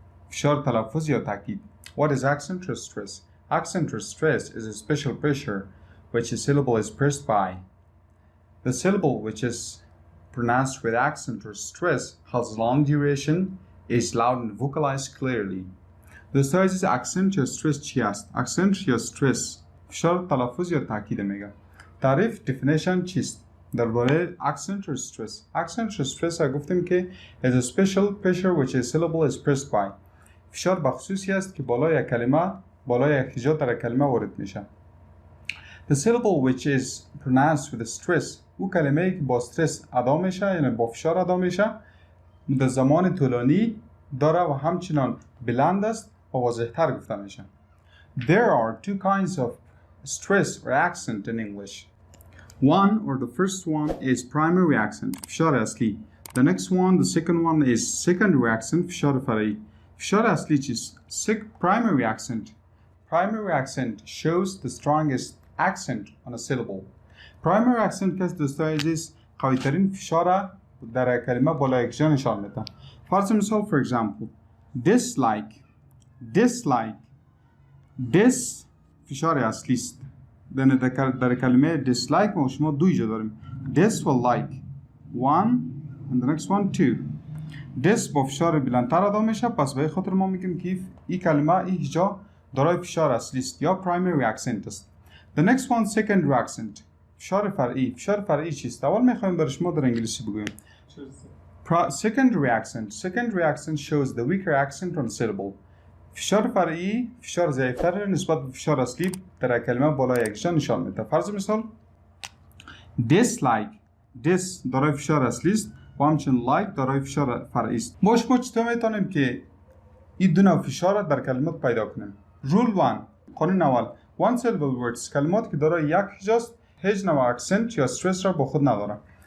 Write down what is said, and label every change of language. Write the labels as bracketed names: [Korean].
[Persian] فشار تلفظ یا تاکید. [English] What is accent or stress? Accent or stress is a special pressure which a syllable is pressed by. The syllable which is pronounced with accent or stress has long duration, is loud and vocalized clearly. [Persian] دوستان عزیز accent یا stress چی است؟ accent یا stress فشار تلفظ یا تاکید میگه. تعریف definition چیست؟ درباره accent or stress. [English] accent or stress [Persian] گفتیم که [English] is a special pressure which a syllable is pressed by. [Persian] فشار بخصوصی است که بالای یک کلمه بالای یک هجا در کلمه وارد میشه. [English] The syllable which is pronounced with a stress [Persian] او کلمه‌ای که با استرس ادا میشه یعنی با فشار ادا میشه در زمان طولانی داره و همچنان بلند است و واضح‌تر گفته میشه. [English] There are two kinds of stress or accent in English. One or the first one is primary accent [Persian] فشار اصلی. [English] The next one, the second one is secondary accent [Persian] فشار فرعی. فشار اصلی چیست؟ Primary accent. [English] Primary accent shows the strongest accent on a syllable. [Persian] Primary accent که دوستان عزیز قوی ترین فشار در کلمه بالای یک جا نشان میده. فرض مثال [English] for example [Persian] dislike dis فشار اصلی است. در کلمه dislike ما شما دو ایجا داریم. [English] Dis و like. One and the next one two. [Persian] Dis با فشار بلندتر ادا میشه پس به خاطر ما میگیم که این کلمه این هجا دارای فشار اصلی است یا primary accent است. [English] The next one secondary accent [Persian] فشار فرعی. فشار فرعی چیست؟ اول میخوایم برای شما در انگلیسی بگویم. [English] Secondary accent shows the weaker accent on a syllable. [Persian] فشار فرعی فشار ضعیفتر نسبت به فشار اصلی در کلمه بالای یک جا نشان میده. فرض مثال dislike dis دارای فشار اصلی است و همچنین like دارای فشار فرعی است. ما چطور میتونیم که این دو نوع فشار در کلمات پیدا کنیم؟ Rule 1 قانون اول [English] one syllable words [Persian] کلمات که دارای یک هجاست هیچ نوع اکسنت یا استرس را با خود نداره.